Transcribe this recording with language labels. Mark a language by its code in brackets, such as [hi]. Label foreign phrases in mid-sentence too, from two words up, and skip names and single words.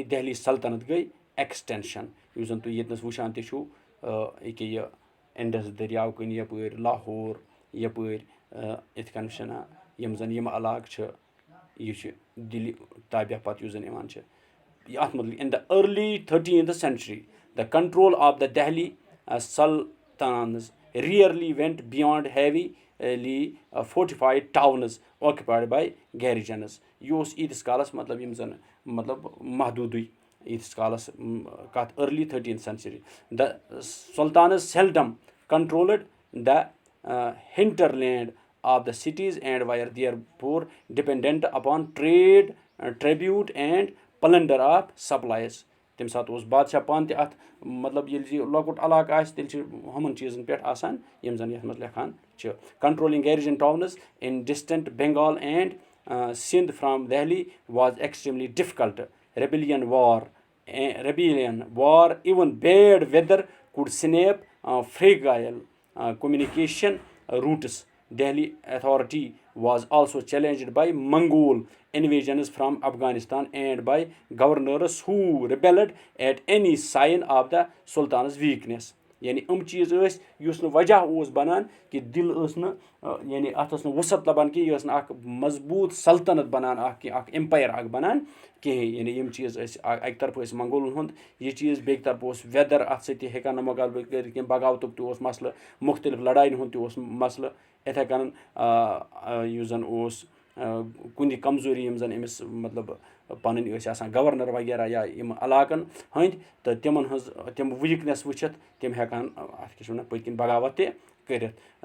[ks] دہلی سلطنت گٔے ایٚکسٹینشن یُس زَن تُہۍ ییٚتنَس وٕچھان تہِ چھُو ییٚکیاہ یہِ اِنڈس دٔریاو کِنۍ یَپٲرۍ لاہور یَپٲرۍ یِتھ کٔنۍ چھِ نہ یِم زَن یِم علاقہٕ چھِ یہِ چھُ دِلہِ تابیا پَتہٕ یُس زَن یِوان چھِ اَتھ مُتعلِق [en] in the early 13th century the control of the Delhi sultans rarely went beyond heavily fortified towns occupied by garrisons [ks] یہِ اوس ییٖتِس کالس مطلب یِم زَن مطلب محدوٗدٕے ییٖتِس کالس کَتھ [en] early 13th century the sultans seldom controlled the hinterland of the cities and were therefore dependent upon trade tribute and plunder of supplies [ks] تَمہِ ساتہٕ اوس بادشاہ پانہٕ تہِ اَتھ مطلب ییٚلہِ یہِ لۄکُٹ علاقہٕ آسہِ تیٚلہِ چھِ ہُمن چیٖزن پٮ۪ٹھ آسان یِم زَن یَتھ منٛز لیکھان چھِ [en] controlling garrison towns in distant Bengal and Sindh from Delhi was extremely difficult rebellion war even bad weather could snap fragile communication routes. Delhi authority was also challenged by Mongol invasions from Afghanistan and by governors who rebelled at any sign of the Sultan's weakness. [ks] یعنی چیٖز ٲسۍ یُس نہٕ وجہ اوس بَنان کہِ دِل ٲس نہٕ یعنی اَتھ ٲس نہٕ وُسعت لَبان کینٛہہ یہِ ٲس نہٕ اکھ مضبوٗط سلطنت بَنان اکھ ایمپایر اکھ بَنان کِہینۍ یعنی یِم چیٖز ٲسۍ اَکہِ طرفہٕ ٲسۍ منگولن ہُنٛد یہِ چیٖز بیٚکہِ طرفہٕ اوس ویدر اَتھ سۭتۍ تہِ ہٮ۪کان نہٕ مُقابلہٕ کٔرِتھ کینٛہہ بغاوتُک تہِ اوس مَسلہٕ مُختٔلِف لڑاین ہُنٛد تہِ اوس مَسلہٕ یِتھٕے کٔنۍ یُس زَن اوس کُنہِ کمزوٗری یِم زَن أمِس مطلب پَنٕنۍ ٲسۍ آسان گورنر وغیرہ یا یِم علاقن ہٕنٛدۍ تہٕ تِمن ہٕنٛز تِم ویٖکنیس وٕچھِتھ تِم ہٮ۪کہن اَتھ کیاہ چھِ وَنان پٔتۍ کِنۍ بغاوت تہِ کٔرِتھ.